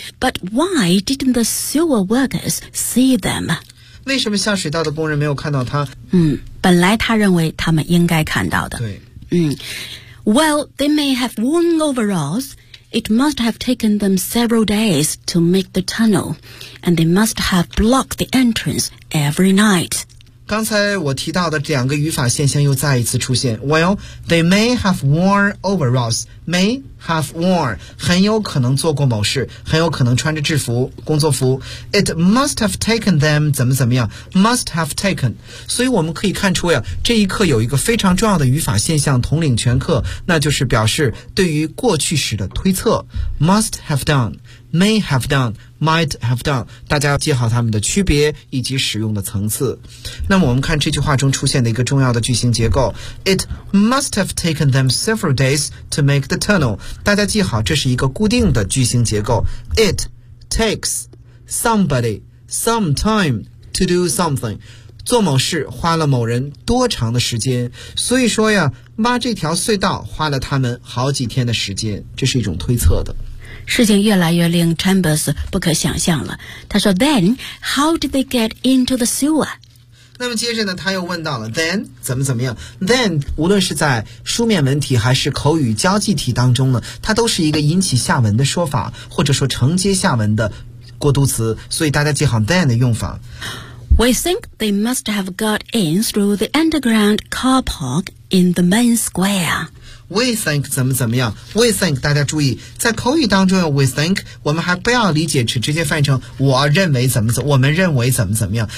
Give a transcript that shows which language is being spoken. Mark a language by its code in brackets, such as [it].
[en] But why didn't the sewer workers see them？ [zh] 为什么下水道的工人没有看到他？本来他认为他们应该看到的。对。 [en] Well, they may have worn overalls. It must have taken them several days to make the tunnel. And they must have blocked the entrance every night. [zh] 刚才我提到的两个语法现象又再一次出现。 [en] Well, they may have worn overalls. May have worn. [zh] 很有可能做过某事，很有可能穿着制服，工作服。 [en] It must have taken them, [zh] 怎么怎么样。 [en] Must have taken. [zh] 所以我们可以看出呀，这一课有一个非常重要的语法现象统领全课，那就是表示对于过去时的推测。 [en] Must have done, may have done, might have done. [zh] 大家要记好它们的区别以及使用的层次。那么我们看这句话中出现的一个重要的句型结构。 [en] It must have taken them several days to make the tunnel. [zh] 大家记好，这是一个固定的句型结构。 [en] It takes somebody some time to do something. [zh] 做某事花了某人多长的时间。所以说呀，挖这条隧道花了他们好几天的时间。这是一种推测的。事情越来越令 Chambers 不可想象了。他说 [en] ,Then, how did they get into the sewer? [zh] 那么接着呢他又问到了 then 怎么怎么样。 then 无论是在书面文体还是口语交际体当中呢，它都是一个引起下文的说法，或者说承接下文的过渡词，所以大家记好 then 的用法。 [en] We think they must have got in through the underground car park in the main square. We think [zh] 怎么怎么样。We think 大家注意在口语当中有 [en] we think， [zh] 我们还不要理解直接翻译成我认为怎么，我们认为怎么怎么样。